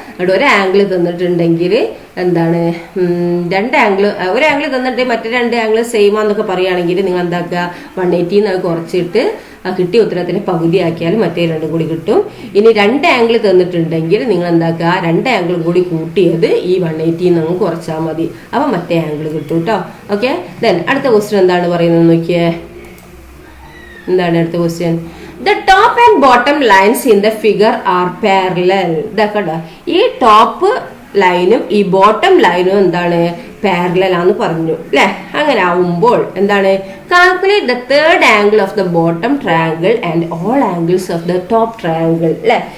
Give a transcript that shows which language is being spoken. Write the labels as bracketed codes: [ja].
[ml] അവിടെ ഒരു ആംഗിൾ തന്നിട്ടുണ്ടെങ്കിൽ എന്താണ് രണ്ട് ആംഗിൾ, ഒരു ആംഗിൾ തന്നിട്ട് മറ്റു രണ്ട് ആംഗിൾ സെയിം ആണെന്നൊക്കെ പറയുകയാണെങ്കിൽ നിങ്ങൾ എന്താക്കുക 180 എന്ന് കുറച്ചിട്ട് കിട്ടിയ ഉത്തരത്തിന് പകുതിയാക്കിയാൽ മറ്റേ രണ്ടും കൂടി കിട്ടും. ഇനി രണ്ട് ആംഗിൾ തന്നിട്ടുണ്ടെങ്കിൽ നിങ്ങൾ എന്താക്കുക രണ്ട് ആംഗിളും കൂടി കൂട്ടിയത് ഈ 180 നിന്ന് കുറച്ചാൽ മതി. അപ്പം മറ്റേ ആംഗിൾ കിട്ടും കേട്ടോ. ഓക്കെ, ദെൻ അടുത്ത ക്വസ്റ്റ്യൻ എന്താണ് പറയുന്നത് നോക്കിയേ. എന്താണ് അടുത്ത question? [en] The top and bottom lines in the figure are parallel. [ml] ഇതാക്കണ്ട, ഈ ടോപ്പ് ലൈനും ഈ ബോട്ടം ലൈനും എന്താണ് പാരലൽ ആണെന്ന് പറഞ്ഞു അല്ലെ. അങ്ങനെ ആവുമ്പോൾ എന്താണ് [en] calculate the third angle of the bottom triangle and all angles of the top triangle [ml] അല്ലെ.